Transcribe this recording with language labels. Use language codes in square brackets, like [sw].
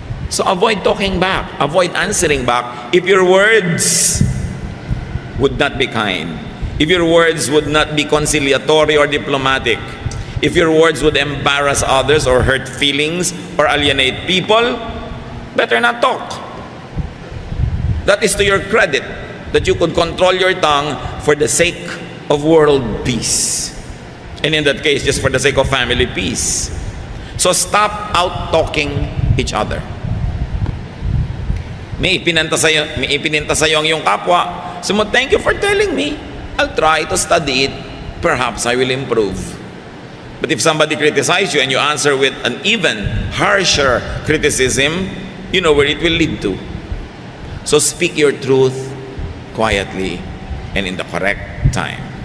[en] So avoid talking back, avoid answering back if your words would not be kind, if your words would not be conciliatory or diplomatic, if your words would embarrass others or hurt feelings or alienate people, better not talk. That is to your credit, that you could control your tongue for the sake of world peace. And in that case, just for the sake of family peace. So stop out-talking each other. [tl] May ipinanta sa'yo ang iyong kapwa. [en] So thank you for telling me. I'll try to study it. Perhaps I will improve. But if somebody criticizes you and you answer with an even harsher criticism, you know where it will lead to. So speak your truth quietly and in the correct time.